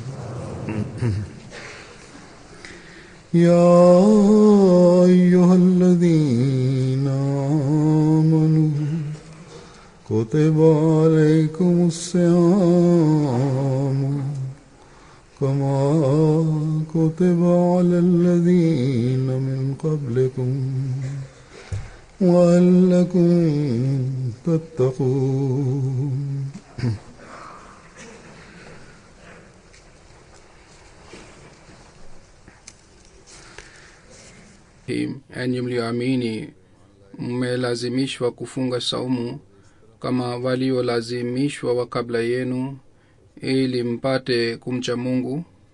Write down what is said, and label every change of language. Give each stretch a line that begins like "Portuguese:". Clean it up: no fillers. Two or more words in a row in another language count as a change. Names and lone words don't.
Arabic: يا أيها الذين آمنوا كتب عليكم الصيام كما كتب على الذين من قبلكم وَلَعَلَّكُمْ تَتَّقُونَ.
Swahili: Enyi mlioamini, mmelazimishwa kufunga saumu kama waliolazimishwa wa kabla yenu, ili mpate kumcha Mungu.